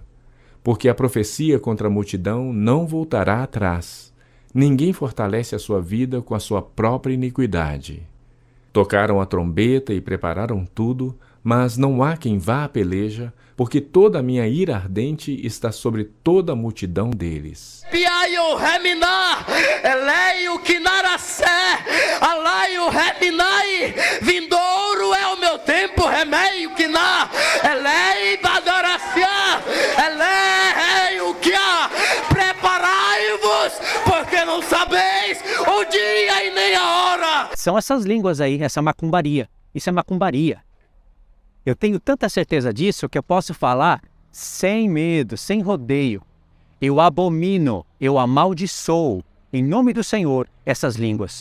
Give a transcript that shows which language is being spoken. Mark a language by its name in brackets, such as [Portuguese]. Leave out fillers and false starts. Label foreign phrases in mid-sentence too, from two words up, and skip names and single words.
[Portuguese] Porque a profecia contra a multidão não voltará atrás. Ninguém fortalece a sua vida com a sua própria iniquidade. Tocaram a trombeta e prepararam tudo, mas não há quem vá à peleja, porque toda a minha ira ardente está sobre toda a multidão deles. Piaio reminar, eleio quinaracé, alaio reminai, vindouro é o meu tempo, remeio quiná, elei badoraciá, eleio quiá, preparai-vos, porque não sabeis o dia e nem a hora. São essas línguas aí, essa macumbaria. Isso é macumbaria. Eu tenho tanta certeza disso que eu posso falar sem medo, sem rodeio. Eu abomino, eu amaldiçoo, em nome do Senhor, essas línguas.